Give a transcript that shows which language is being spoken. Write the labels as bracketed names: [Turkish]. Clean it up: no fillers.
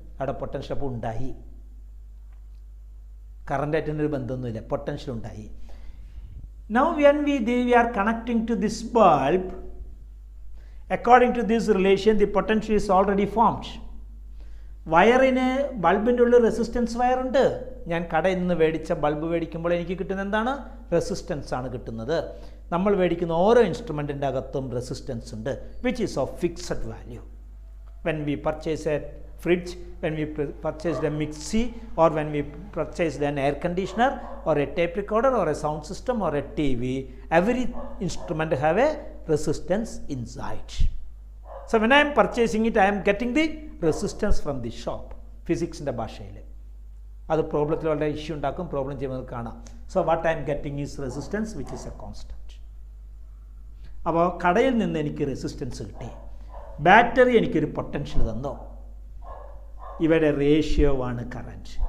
[Malayalam] അവിടെ പൊട്ടൻഷ്യൽ അപ്പോൾ ഉണ്ടായി. കറണ്ടായിട്ടൊന്നും ഒരു ബന്ധമൊന്നുമില്ല, പൊട്ടൻഷ്യൽ ഉണ്ടായി. [English] Now when we are connecting to this bulb, according to this relation the potential is already formed. [Malayalam] വയറിന് ബൾബിൻ്റെ ഉള്ളിൽ റെസിസ്റ്റൻസ് വയറുണ്ട്. ഞാൻ കടയിൽ നിന്ന് മേടിച്ച ബൾബ് മേടിക്കുമ്പോൾ എനിക്ക് കിട്ടുന്ന എന്താണ്? റെസിസ്റ്റൻസ് ആണ് കിട്ടുന്നത്. നമ്മൾ മേടിക്കുന്ന ഓരോ ഇൻസ്ട്രുമെൻറ്റിൻ്റെ അകത്തും റെസിസ്റ്റൻസ് ഉണ്ട്, [English] Which is of fixed value. When we purchase a fridge, when we purchased a mixie, or when we purchased an air conditioner or a tape recorder or a sound system or a TV, every instrument have a resistance inside. So when I am purchasing it, I am getting the resistance from the shop. Physics in the [Malayalam] ഭാഷയിൽ അത് പ്രോബ്ലത്തിൽ വളരെ issue ഉണ്ടാക്കും, problem ചെയ്യുന്നത് കാണാം. [English] So what I am getting is resistance which is a constant. [Malayalam] അപ്പോൾ കടയിൽ നിന്ന് എനിക്ക് റെസിസ്റ്റൻസ് കിട്ടി, ബാറ്ററി എനിക്കൊരു പൊട്ടൻഷ്യൽ തന്നോ, ഇവയുടെ റേഷ്യോ ആണ് കറൻറ്റ്.